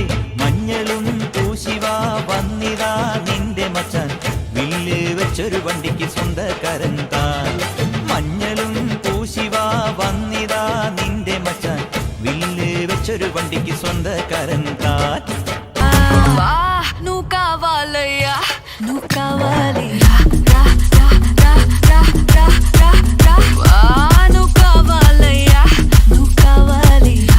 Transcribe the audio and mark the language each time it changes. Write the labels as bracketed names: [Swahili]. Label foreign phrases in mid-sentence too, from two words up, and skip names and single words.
[Malayalam] മഞ്ഞളും പൂശിവാ വന്നിതാ നിന്റെ മച്ചാൻ, വില്ല് വെച്ചൊരു വണ്ടിക്ക് സ്വന്തക്കാരൻ താൻ. മഞ്ഞളും പൂശിവാ വന്നിതാ നിന്റെ മച്ചാൻ, വില്ല് വെച്ചൊരു വണ്ടിക്ക് സ്വന്തക്കാരൻ താൻ. [Telugu] నువ్వు కావాలయ్యా నువ్వు కావాలి. నువ్వు కావాలయ్యా నువ్వు కావాలి.